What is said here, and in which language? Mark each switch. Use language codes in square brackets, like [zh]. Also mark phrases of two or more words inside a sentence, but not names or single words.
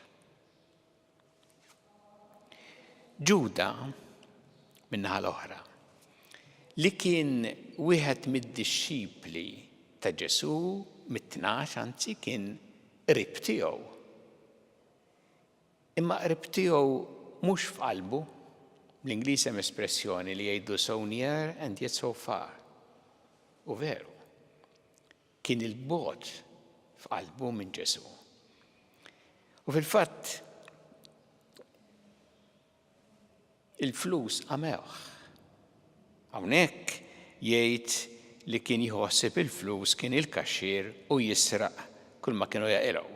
[mt] Ġuda min-naħa l-oħra li kien wieħed mid-dixxipli ta' Ġesu mit-tnax, anzi kien qrib tiegħu. Imma qrib tiegħu mhux f'qalbu, bl-Ingliż hemm espressjoni li jgħidu [en] so near and yet so far. [mt] U veru, kien il-bogħod f'qalbu minn Ġesu. U fil-fatt il-flus għamewh. Hawnhekk jgħid li kien jħossib il-flus kien il-kaxxier u jisraq kull ma kienu jaqilgħu.